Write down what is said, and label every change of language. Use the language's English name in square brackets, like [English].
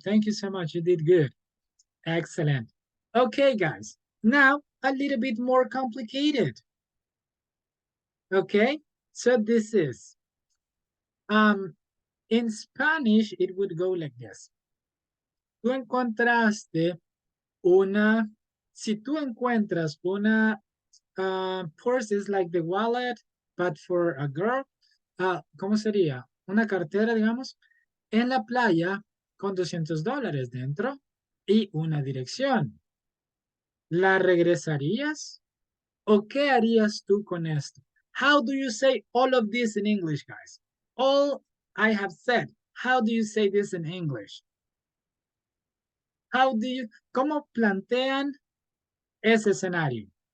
[English] Thank you so much. You did good. Excellent. Okay, guys. Now, a little bit more complicated. Okay, so this is, in Spanish, it would go like this. [Spanish] Tú encontraste una, si tú encuentras una [English] purse is like the wallet, but for a girl, [Spanish] ¿cómo sería? Una cartera, digamos, en la playa con $200 dentro y una dirección. ¿La regresarías? ¿O qué harías tú con esto? [English] How do you say all of this in English, guys? All I have said. How do you say this in English? [Spanish] ¿Cómo plantean ese escenario?